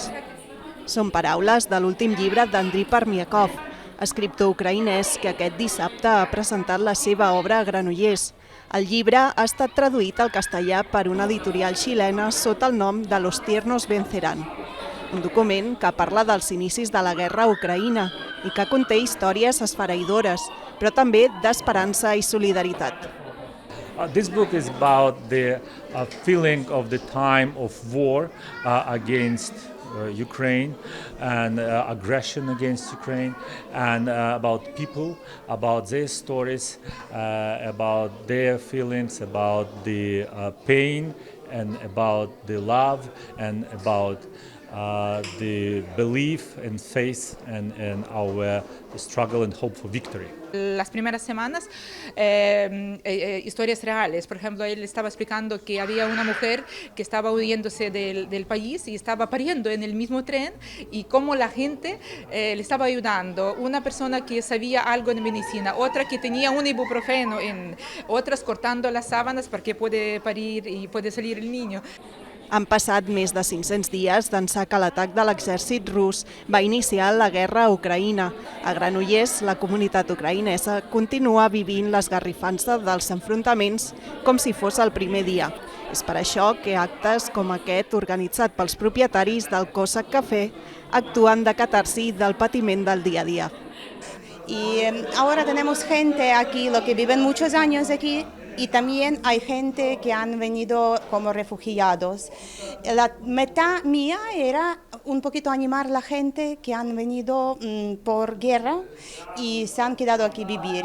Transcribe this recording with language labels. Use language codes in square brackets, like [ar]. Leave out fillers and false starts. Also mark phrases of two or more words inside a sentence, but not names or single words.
[ca] Són paraules de l'últim llibre d'Andriy Permyakov, escriptor ucraïnès que aquest dissabte ha presentat la seva obra a Granollers. El llibre ha estat traduït al castellà per una editorial xilena sota el nom de Los tiernos vencerán, un document que parla dels inicis de la guerra a Ucraïna i que conté històries esfereïdores, però també d'esperança i solidaritat. [en] This book is about the feeling of the time of war against Ukraine and aggression against Ukraine, and about people, about their stories, about their feelings, about the pain, and about the love, and about the belief and faith and our struggle and hope for victory. [es] Las primeras semanas, historias reales. Por ejemplo, él estaba explicando que había una mujer que estaba huyéndose del país y estaba pariendo en el mismo tren, y cómo la gente le estaba ayudando. Una persona que sabía algo de medicina, otra que tenía un ibuprofeno, otras cortando las sábanas para que pueda parir y puede salir el niño. [ca] Han passat més de 500 dies d'ençà que l'atac de l'exèrcit rus va iniciar la guerra a Ucraïna. A Granollers, la comunitat ucraïnesa continua vivint l'esgarrifança dels enfrontaments com si fos el primer dia. És per això que actes com aquest, organitzat pels propietaris del Cossack Café, actuen de catarsi del patiment del dia a dia. [es] Y ahora tenemos gente aquí, lo que viven muchos años aquí, y también hay gente que han venido como refugiados. La meta mía era un poquito animar a la gente que han venido por guerra y se han quedado aquí vivir.